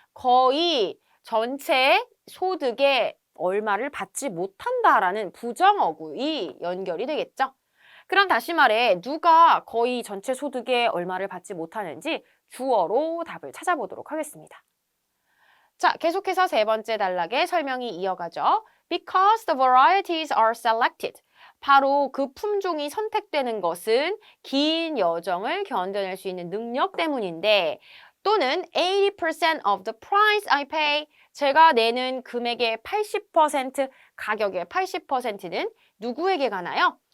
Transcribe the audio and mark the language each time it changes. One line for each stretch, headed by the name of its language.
Korean: 거의 전체 소득의 얼마를 받지 못한다라는 부정어구이 연결이 되겠죠. 그럼 다시 말해 누가 거의 전체 소득의 얼마를 받지 못하는지 주어로 답을 찾아보도록 하겠습니다. 자, 계속해서 세 번째 단락의 설명이 이어가죠.
English: Because the varieties are selected.
Korean: 바로 그 품종이 선택되는 것은 긴 여정을 견뎌낼 수 있는 능력 때문인데 또는
English: 80% of the price I pay.
Korean: 제가 내는 금액의 80%, 가격의 80%는 누구에게 가나요?